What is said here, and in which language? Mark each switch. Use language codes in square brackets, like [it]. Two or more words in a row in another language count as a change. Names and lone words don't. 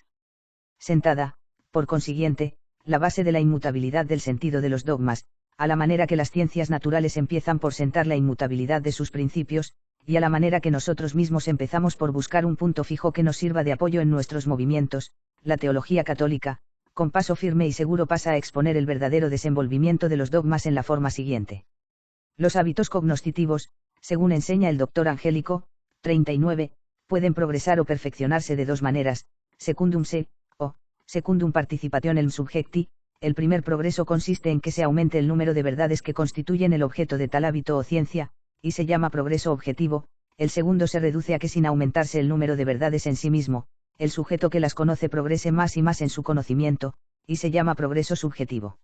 [es] Sentada, por consiguiente, la base de la inmutabilidad del sentido de los dogmas, a la manera que las ciencias naturales empiezan por sentar la inmutabilidad de sus principios, y a la manera que nosotros mismos empezamos por buscar un punto fijo que nos sirva de apoyo en nuestros movimientos, la teología católica, con paso firme y seguro pasa a exponer el verdadero desenvolvimiento de los dogmas en la forma siguiente. Los hábitos cognoscitivos, según enseña el doctor Angélico, 39, pueden progresar o perfeccionarse de dos maneras, [la] secundum se, o, secundum participationem subjecti. [es] El primer progreso consiste en que se aumente el número de verdades que constituyen el objeto de tal hábito o ciencia, y se llama progreso objetivo. El segundo se reduce a que sin aumentarse el número de verdades en sí mismo, el sujeto que las conoce progrese más y más en su conocimiento, y se llama progreso subjetivo.